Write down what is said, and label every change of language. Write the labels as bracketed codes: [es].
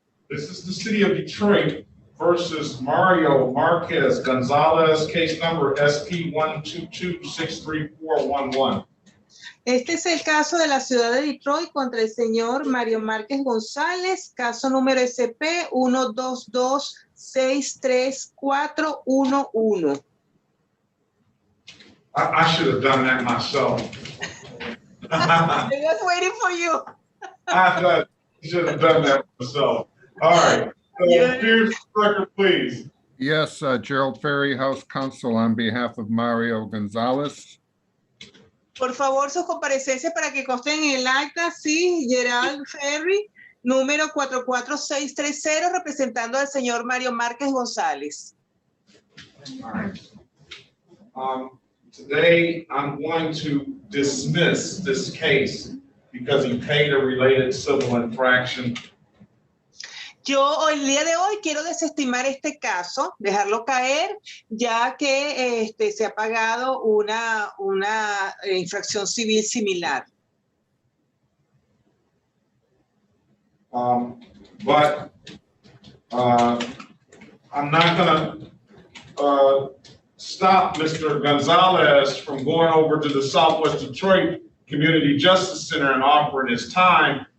[en] This is the city of Detroit versus Mario Marquez Gonzalez, case number SP122-63411. [es] Este es el caso de la ciudad de Detroit contra el señor Mario Márquez González, caso número SP 122-63411. [en] I should have done that myself. I was waiting for you. I should have done that myself. All right. Here's the record, please. Yes, Gerald Ferry, House Counsel, on behalf of Mario Gonzalez. [es] Por favor, sus comparecencias para que consten en el acta, sí, Gerald Ferry, número 44630, representando al señor Mario Márquez González. [en] All right. Today, I'm going to dismiss this case because he paid a related civil infraction. [es] Yo el día de hoy quiero desestimar este caso, dejarlo caer, ya que se ha pagado una infracción civil similar. [en] But I'm not going to stop Mr. Gonzalez from going over to the Southwest Detroit Community Justice Center and offering his time.